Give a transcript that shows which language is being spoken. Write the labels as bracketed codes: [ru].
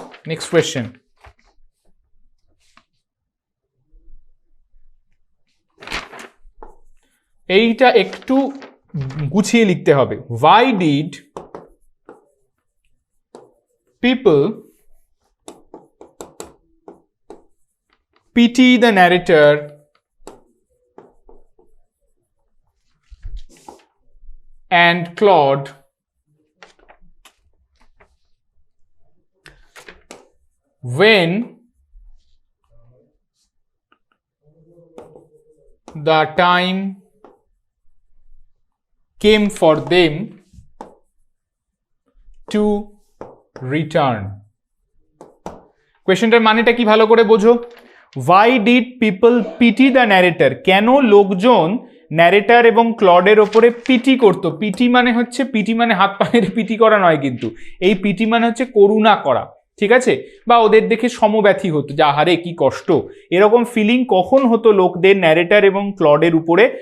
[bn] Next question, এইটা একটু গুছিয়ে লিখতে হবে। [en] Why did people pity the narrator and Claude when the time came for them to return? [bn] কোয়েশ্চেনটার মানেটা কি ভালো করে বোঝো। [en] Why did people pity the narrator? [bn] কেন লোকজন ন্যারেটার এবং ক্লডের ওপরে পিটি করতো? পিটি মানে হচ্ছে, পিটি মানে হাত পায়ের পিটি করা নয় কিন্তু, এই পিটি মানে হচ্ছে করুণা করা, ঠিক আছে? বা ওদের দেখে সমব্যথী হতো, যে আহারে কি কষ্ট, এরকম ফিলিং কখন হতো লোকদের ন্যারেটার এবং ক্লডের উপরে?